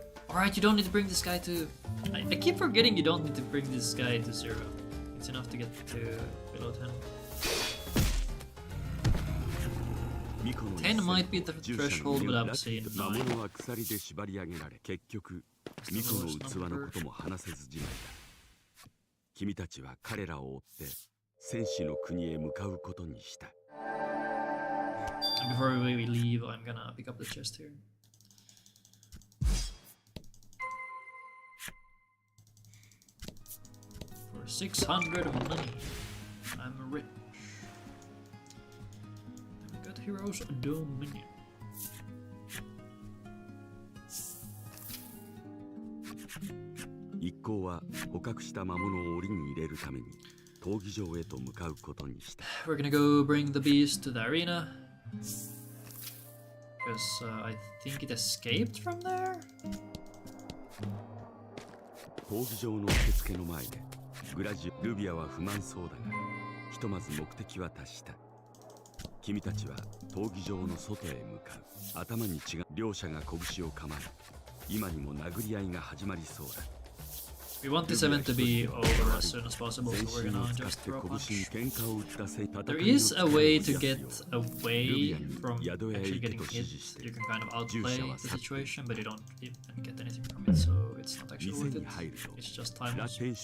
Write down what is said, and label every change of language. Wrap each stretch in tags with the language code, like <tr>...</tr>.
<en>Alright, you don't need to bring this guy to... I keep forgetting you don't need to bring this guy to 0. It's enough to get to below 10. 10 might be the threshold, but I'm saying</en> <ja>魔</ja> <en>9.</en> <ja>物は鎖で縛り上げられ、結局巫女の器のことも話せずじまいだ。君たちは彼らを追って戦士の国へ向かうことにした。</ja> <en>And before we leave, I'm gonna pick up the chest here. For 600 money, I'm rich. And we got Heroes Dominion.</en> <ja>一行は捕獲した魔物を檻に入れるために闘技場へと向かうことにした。</ja> <en>We're gonna go bring the beast to the arena. Because I think it escaped from there?</en> <ja>闘技場の受付の前でルビアは不満そうだが、ひとまず目的は達した。君たちは闘技場の外へ向かう。頭に血が、両者が拳を構え、今にも殴り合いが始まりそうだ。</ja> <en>We want this event to be over as soon as possible, so we're gonna just throw a punch. There is a way to get away from actually getting hit. You can kind of outplay the situation, but you don't even get anything from it, so it's not actually worth it. It's just time loss.</en>